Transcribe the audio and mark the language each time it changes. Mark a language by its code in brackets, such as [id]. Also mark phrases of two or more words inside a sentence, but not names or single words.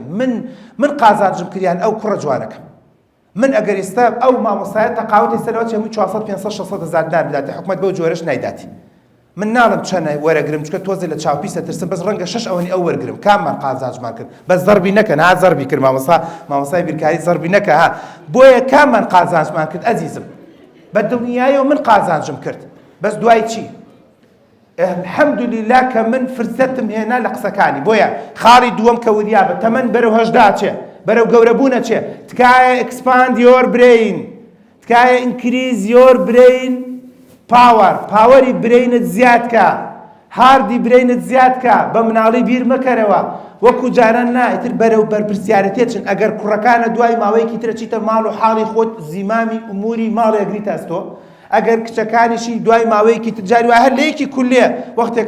[ckb] من قازانجم کریان ئەو کوڕە جوانەکەم من ئەگەر ئێستا ئەو مامۆستایە تەقاوت ئێستاەوە چەمووی 400 500 600 هزار دینار بداتێ حکومەت بەو جۆرەش نایداتی من ناڵم چەنە وەرەگرم چکە تۆزێ لە چاوپیسە ترسم بەس ڕەنگە 6 ئەوەنی ئەو وەرگرم کاممان قازانجمان کرد بەس زەربی نەکە نا زەربی کرد مامۆستای بیرکاری زەربی نەکە ها بۆیە کاممان قازانجمان کرد ئەزیزم بە دڵنیایەوە من قازانجم کرد بەس دوای چی الحەمدولله کە من فرسەتم هێنا لە قسەکانی بۆیە خاڵی دووەم کە وریابە تەمەن بەرەو 18 چێ بەرەو گەورەبوونە چێ تکایە [en] expand your brain [ckb] تکایە [en] increase your brain power [ckb] پاوەری برینت زیاد کە هاردی برینت زیاد کە بە مناڵی بیر مەکەرەوە وەکو جاران نایتر بەرەو بەرپرسیارەتێچن ئەگەر کوڕەکانە دوای ماوەیەکی ترە چیتە ماڵ و حاڵی خۆت زیمامی ئوموری ماڵی ئەگریتە ئەستۆ ئەگەر کچەکانیشی دوای ماوەیەکی تجاری وای هەر لەیەکی کولێ وەختێکە